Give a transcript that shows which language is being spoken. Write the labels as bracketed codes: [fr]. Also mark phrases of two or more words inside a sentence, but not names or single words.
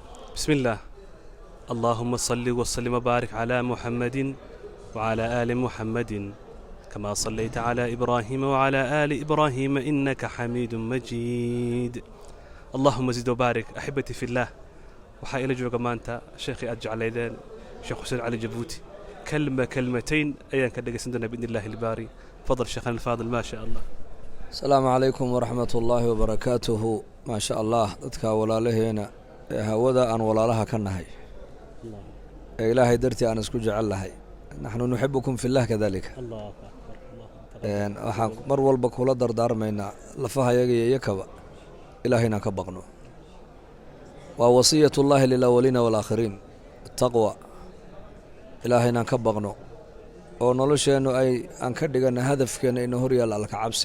[ar] بسم الله. اللهم صل وسلم وبارك على محمد وعلى آل محمد كما صليت على إبراهيم وعلى آل إبراهيم إنك حميد مجيد. اللهم زد وبارك. أحبتي في الله، [so] waxaa ila jooga maanta sheekhi aad jeclaydeen sheekh xuseen cali jabuuti. كلمتين ayaan ka dhageysan doonaa [ar] باذن الله الباري. تفضل شيخنا الفاضل. ما شاء الله. السلام عليكم ورحمة الله وبركاته. ما شاء الله [so] dadka walaalaheena hawada aan walaalaha ka nahay ilaahay dartii aan isku jecelahay. [ar] نحن نحبكم في الله كذلك. الله أكبر. [so] waxaan mar walba kula dardaarmaynaa lafahayaga iyo yakaba ilaahayna ka baqno. [ar] waa وصية الله للأولين والآخرين التقوى. [so] ilaahayna ka baqno oo nolosheenu aan ka dhigana hadafkeena inuu hor yaal alka cabsi.